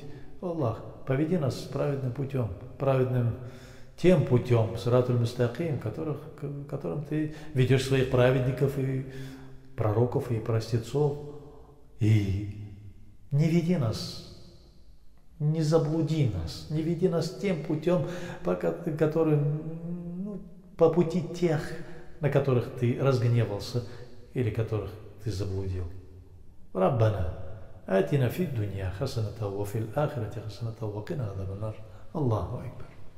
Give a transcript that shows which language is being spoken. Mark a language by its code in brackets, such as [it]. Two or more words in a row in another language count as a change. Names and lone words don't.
[ru] О Аллах, поведи нас праведным путем, тем путем, [ar] الصراط المستقيم, [ru] которым Ты ведешь своих праведников и пророков и простецов. И не веди нас, не заблуди нас, не веди нас тем путем, по пути тех, на которых Ты разгневался или которых Ты заблудил. [ar] ربنا آتنا في الدنيا حسنة وفي الآخرة حسنة وقنا عذاب النار. الله أكبر.